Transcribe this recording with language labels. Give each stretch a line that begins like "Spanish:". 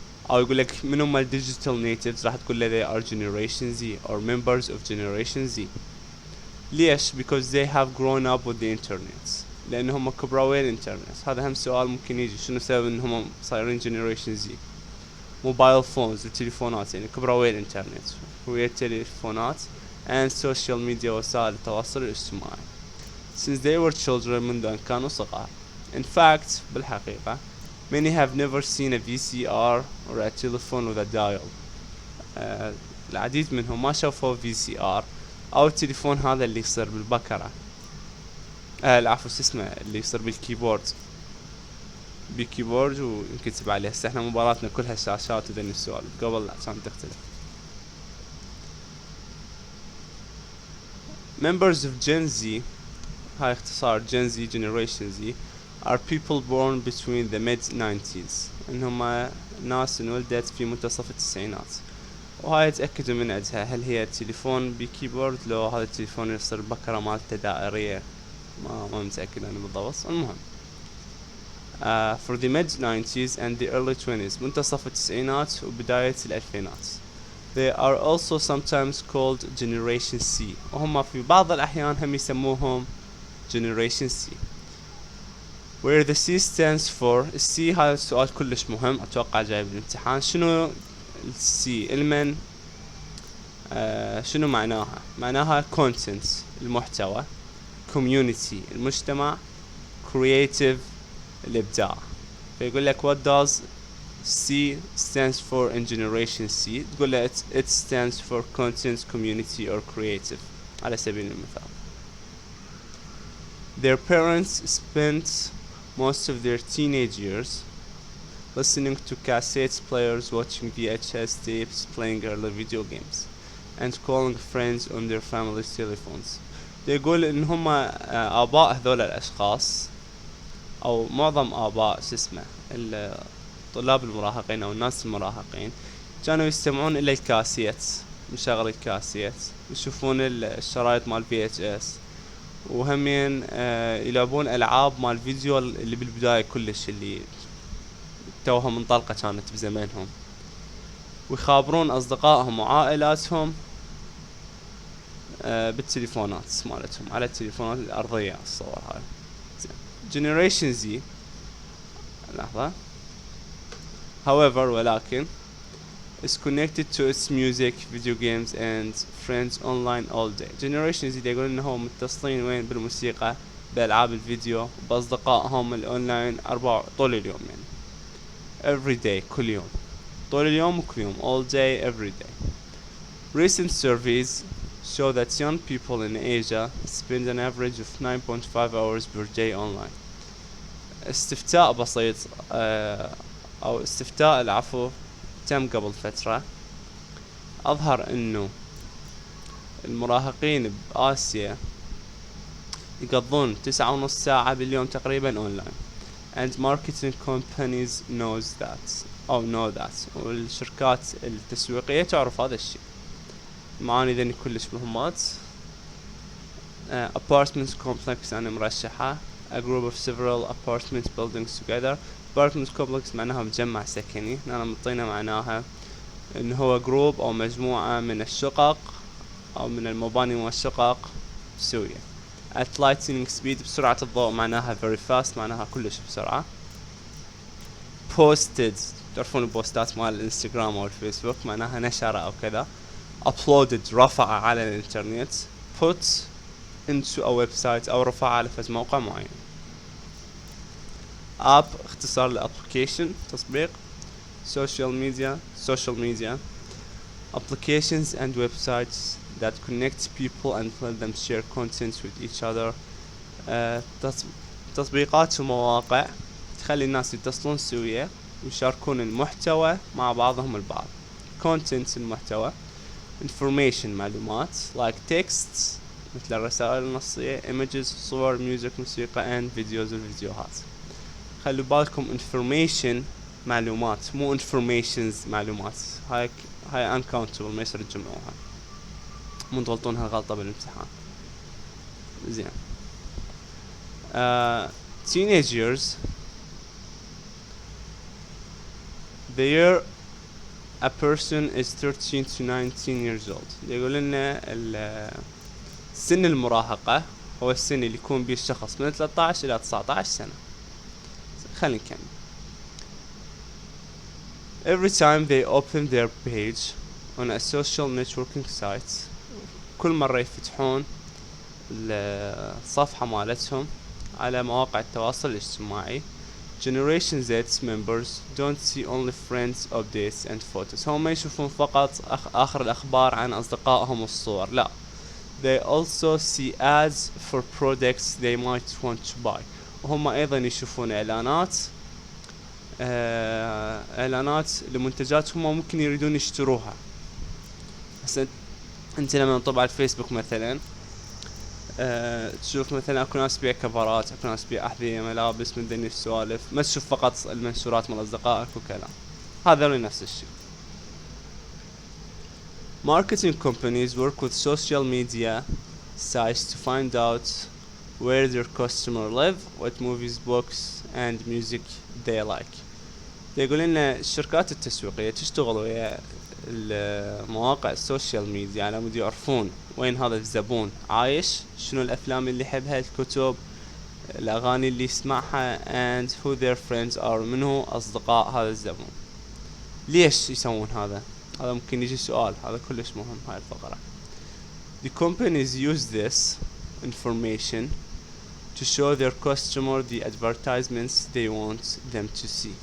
Arabic: او يقول لك من هم
English: digital natives
Arabic: راح تقول له
English: they are generation Z or members of generation Z.
Arabic: ليش؟
English: because they have grown up with the internet.
Arabic: لأنهم كبروا ويا الانترنت. هذا هم سؤال ممكن يجي شنو سبب إنهم صايرين generation Z. موبايل فونز التليفونات يعني كبروا ويا الانترنت ويا التليفونات
English: and social media
Arabic: وسائل التواصل الاجتماعي.
English: since they were children
Arabic: منذ أن كانوا صغار.
English: In fact
Arabic: بالحقيقة
English: many have never seen a VCR or a telephone with a dial.
Arabic: العديد منهم ما شافوا VCR أو التليفون هذا اللي يصير بالبكرة، العفو اسمه اللي يصير بالكيبورد، بالكيبورد وينكتب عليه. هسه احنا مباراتنا كلها شاشات وذني السوالف، قبل لا كانت تختلف.
English: Members of Gen Z،
Arabic: هاي اختصار
English: Gen Z Generation Z، are people born between the mid-90s،
Arabic: انهم ناس انولدت في منتصف التسعينات. وهاي اتأكدوا من عندها هل هي تليفون بكيبورد لو هذا التليفون يصير بكرة مالته دائرية، ما متأكد انا بالضبط. المهم
English: for the mid-90s and the early 20s،
Arabic: منتصف التسعينات وبداية الألفينات.
English: They are also sometimes called Generation C،
Arabic: وهم في بعض الأحيان هم يسموهم
English: Generation C. Where the C stands for،
Arabic: C هذا السؤال كلش مهم أتوقع جاي بالامتحان. شنو C المن شنو معناها؟ معناها content المحتوى، community المجتمع، creative الإبداع. فيقول لك
English: what does C stands for in Generation C؟
Arabic: تقول له
English: it stands for content, community or creative
Arabic: على سبيل المثال.
English: Their parents spent most of their teenage years listening to cassette players, watching VHS tapes, playing early video games and calling friends on their family telephones.
Arabic: يقول ان هم آباء هذول الأشخاص او معظم آباء الطلاب المراهقين او الناس المراهقين كانوا يستمعون الى الكاسيت، مشغل الكاسيت، يشوفون الشرايط مال VHS، وهمين يلعبون العاب مال فيديو اللي بالبداية كلش اللي توها منطلقة كانت بزمانهم، ويخابرون اصدقائهم وعائلاتهم بالتليفونات مالتهم على التليفونات الارضية. الصور هاي
English: Generation Z
Arabic: لحظة
English: however
Arabic: ولكن
English: is connected to its music, video games and friends online all day.
Arabic: Generation Z يقولون انهم متصلين وين بالموسيقى، بألعاب الفيديو، بأصدقائهم الأونلاين طول اليوم، يعني
English: every day
Arabic: كل يوم، طول اليوم وكل يوم
English: all day every day. Recent surveys show that young people in Asia spend an average of 9.5 hours per day online.
Arabic: استفتاء بسيط او استفتاء العفو تم قبل فترة اظهر انه المراهقين بآسيا يقضون 9.5 ساعة باليوم تقريبا اونلاين
English: and marketing companies know that
Arabic: والشركات التسويقية تعرف هذا الشيء. معاني ذني كلش مهمات.
English: apartment complex
Arabic: أنا مرشحة
English: a group of several apartment buildings together.
Arabic: apartment complex معناها مجمع سكني، أنا مطينا معناها إنه هو جروب أو مجموعة من الشقق أو من المباني والشقق سوية.
English: at lightning speed
Arabic: بسرعة الضوء معناها
English: very fast
Arabic: معناها كلش بسرعة. posted تعرفون البوستات مال الانستغرام أو الفيسبوك معناها نشر أو كذا. uploaded رفع على الانترنت.
English: put into a website
Arabic: أو رفع على فز موقع معين. app اختصار لapplication تطبيق.
English: social media applications and websites that connect people and let them share content with each other.
Arabic: تطبيقات ومواقع تخلي الناس يتصلون سوية ويشاركون المحتوى مع بعضهم البعض. content المحتوى. information معلومات
English: like texts
Arabic: مثل الرسائل النصية.
English: images صور music موسيقى and videos الفيديوهات.
Arabic: خلوا بالكم information معلومات مو informations معلومات، هاي uncountable ما يصير تجمعوها، مو تغلطون هالغلطة بالامتحان. زين
English: teenagers the year a person is 13 to 19 years old.
Arabic: يقول لنا سن المراهقة هو السن اللي يكون به الشخص من 13 إلى 19 سنة. خلينا نكمل.
English: Every time they open their page on a social networking site،
Arabic: كل مرة يفتحون الصفحة مالتهم على مواقع التواصل الاجتماعي.
English: Generation Z members don't see only friends updates and photos.
Arabic: هم ما يشوفون فقط آخر الأخبار عن أصدقائهم والصور، لا.
English: They also see ads for products they might want to buy.
Arabic: وهم أيضا يشوفون إعلانات لمنتجات هم ممكن يريدون يشتروها. هسه أنت لما تطبع على الفيسبوك مثلا تشوف مثلا اكو ناس تبيع كفرات، اكو ناس تبيع احذية، ملابس، من دني السوالف، ما تشوف فقط المنشورات مال اصدقائك وكلام. هذا نفس الشيء.
English: Marketing companies work with social media sites to find out where their customer live, what movies, books and music they like.
Arabic: يقول لنا الشركات التسويقية تشتغل ويا المواقع السوشيال ميديا على مود يعرفون وين هذا الزبون عايش، شنو الافلام اللي يحبها، الكتب، الاغاني اللي يسمعها
English: and who their friends are،
Arabic: منو اصدقاء هذا الزبون. ليش يسوون هذا؟ هذا ممكن يجي سؤال، هذا كلش مهم هاي الفقرة.
English: The companies use this information to show their customer the advertisements they want them to see.